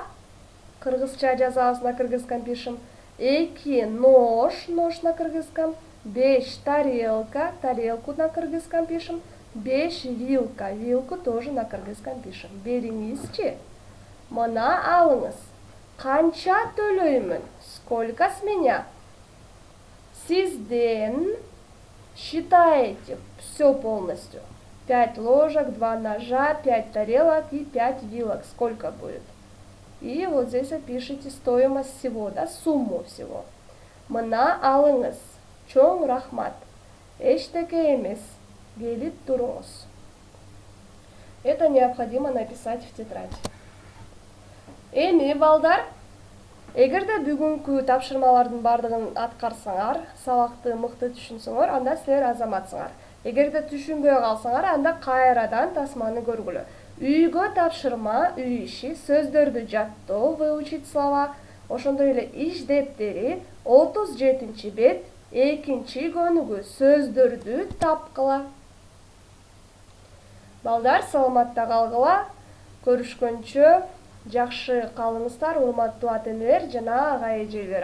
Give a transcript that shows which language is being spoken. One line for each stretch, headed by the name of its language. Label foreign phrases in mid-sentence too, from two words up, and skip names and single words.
Kyrgyz: Кыргызча жазабыз,
Russian: на кыргызском пишем. 2 нож, нож на кыргызском. 5 тарелка, тарелку на кыргызском пишем. 5 вилка, вилку тоже на кыргызском пишем.
Kyrgyz: Беріңізші. Мына алыңыз. Канча төлөймүн?
Russian: Сколько с меня? Сизден считаете все полностью. 5 ложек, 2 ножа, 5 тарелок и 5 вилок. Сколько будет? И вот здесь опишите стоимость всего, да, сумму всего.
Kyrgyz: Мына алыңыз. Чоң рахмат. Эчтеке эмес. Келип туруңуз.
Russian: Это необходимо написать в тетрадь.
Kyrgyz: Эми балдар, эгерде бүгүнкү тапшырмалардын бардыгын аткарсаңар, сабакты мыкты түшүнсөңөр, анда силер азаматсыңар. Эгерде түшүнбөй калсаңар, анда кайрадан тасманы көргүлө. Үйгө тапшырма, үй иши, сөздөрдү жаттоо,
Russian: выучить слова,
Kyrgyz: ошондой эле иш дептери, 37 бет, 2 көнүгү сөздөрдү тапкыла. Балдар, саламатта калгыла, көрүшкөнчө жакшы калыңыздар, урматтуу ата энелер жана ага эжелер.